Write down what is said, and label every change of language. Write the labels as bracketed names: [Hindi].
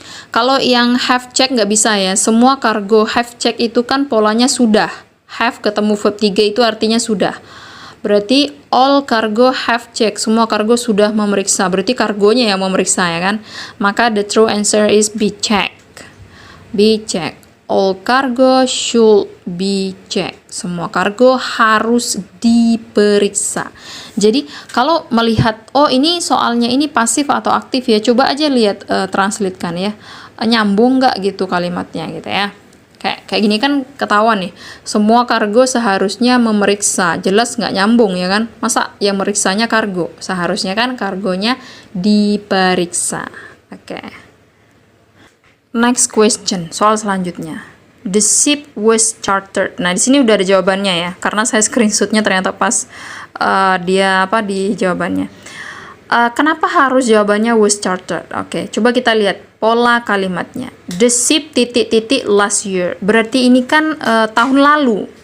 [Indonesian] Kalau yang have check nggak bisa ya. Semua kargo have check itu kan polanya sudah. Have ketemu verb 3 itu artinya sudah. Berarti [English] all cargo have check. [Indonesian] Semua kargo sudah memeriksa. Berarti kargonya yang memeriksa ya kan. Maka [English] the true answer is be check. Be check. All cargo should be checked. [Indonesian] Semua kargo harus diperiksa. Jadi kalau melihat, oh ini soalnya ini pasif atau aktif ya, coba aja lihat translatekan ya. Nyambung nggak gitu kalimatnya gitu ya. Kayak gini kan ketahuan nih. Semua kargo seharusnya memeriksa. Jelas nggak nyambung ya kan? Masa yang meriksanya kargo? Seharusnya kan kargonya diperiksa. Oke. [English] Next question, [Indonesian] soal selanjutnya. [English] The ship was chartered. [Indonesian] Nah, di sini udah ada jawabannya ya. Karena saya screenshotnya ternyata pas dia di jawabannya. Kenapa harus jawabannya [English] was chartered? [Indonesian] Oke, coba kita lihat pola kalimatnya. [English] The ship ... last year. [Indonesian] Berarti ini kan tahun lalu.